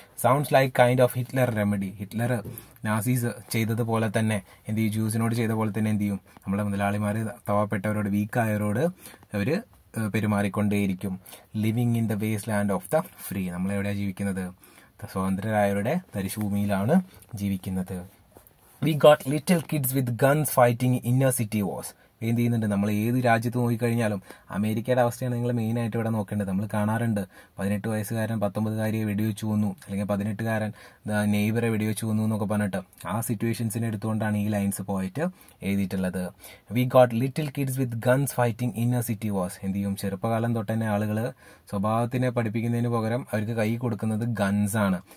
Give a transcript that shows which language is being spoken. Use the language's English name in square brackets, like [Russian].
[English] Sounds like kind of Hitler remedy. [Malayalam] Hitler Nazis ചെയ്തതുപോലെ തന്നെ എന്ത് ചെയ്യും, ജ്യൂസിനോട് ചെയ്ത പോലെ തന്നെ എന്ത് ചെയ്യും, നമ്മുടെ മുതലാളിമാർ പാവപ്പെട്ടവരോട് വീക്കായവരോട് അവർ പെരുമാറിക്കൊണ്ടേയിരിക്കും. [English] Living in the waste land of the free. [Malayalam] നമ്മളെവിടെയാണ് ജീവിക്കുന്നത്, സ്വതന്ത്രരായവരുടെ തരിശുഭൂമിയിലാണ് ജീവിക്കുന്നത്. [English] We got little kids with guns fighting inner city wars. [Malayalam] എന്ത് ചെയ്യുന്നുണ്ട്, നമ്മൾ ഏത് രാജ്യത്ത് നോക്കിക്കഴിഞ്ഞാലും അമേരിക്കയുടെ അവസ്ഥയാണ് നിങ്ങൾ മെയിനായിട്ട് ഇവിടെ നോക്കേണ്ടത്. നമ്മൾ കാണാറുണ്ട് 18 വയസ്സുകാരൻ 19കാരിയെ വെടിവെച്ച് കൊന്നു, അല്ലെങ്കിൽ 18കാരൻ നെയ്ബറെ വെടിവെച്ച് കൊന്നു എന്നൊക്കെ പറഞ്ഞിട്ട് ആ സിറ്റുവേഷൻസിനെ എടുത്തുകൊണ്ടാണ് ഈ ലൈൻസ് പോയിട്ട് എഴുതിയിട്ടുള്ളത്. [English] We got little kids with guns fighting inner city wars. [Malayalam] എന്ത് ചെയ്യും, ചെറുപ്പകാലം തൊട്ട് തന്നെ ആളുകൾ സ്വഭാവത്തിനെ പഠിപ്പിക്കുന്നതിന് പകരം അവർക്ക് കൈ കൊടുക്കുന്നത് ഗൺസാണ്.